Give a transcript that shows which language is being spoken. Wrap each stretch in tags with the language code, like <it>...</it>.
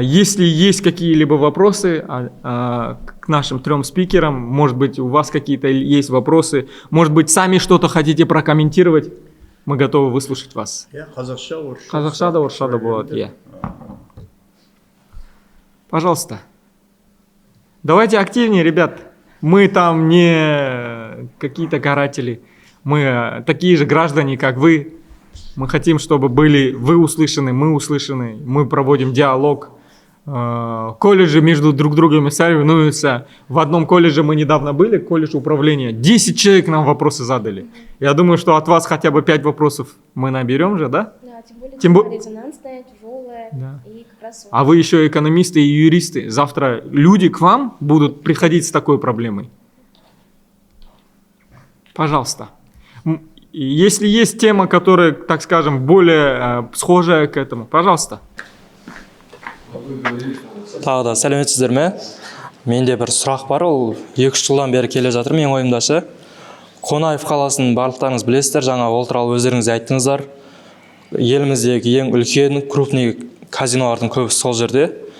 <ru>Если есть какие-либо вопросы к нашим 3 спикерам, может быть, у вас какие-то есть вопросы, может быть, сами что-то хотите прокомментировать, мы готовы выслушать вас.</ru> <kk>Қазақша да, орысша да болады.</kk> <ru>Пожалуйста. Давайте активнее, ребят. Мы там не какие-то каратели. Мы такие же граждане, как вы. Мы хотим, чтобы были вы услышаны, мы услышаны. Мы проводим диалог. Колледжи между друг другом соревнуются. В одном колледже мы недавно были, колледж управления. 10 человек нам вопросы задали. Я думаю, что от вас хотя бы 5 вопросов мы наберем же, да? Да, тем более резонансная, тяжелая. Да. И как раз... А вы еще экономисты и юристы. Завтра люди к вам будут приходить с такой проблемой. Пожалуйста. Если есть тема, которая, так скажем, более схожая к этому, пожалуйста.</ru> <kk>Тағы да сәлеметсіздер ме? Менде бір сұрақ бар, ол 2-3 жылдан бері келе жатыр менің ойымдашы. Қонаев қаласын барлықтарыңыз білесіздер, жаңа ол туралы өздеріңіз айттыңыздар. Еліміздегі ең үлкен крупный казинолардың көбісі сол жерде.</kk>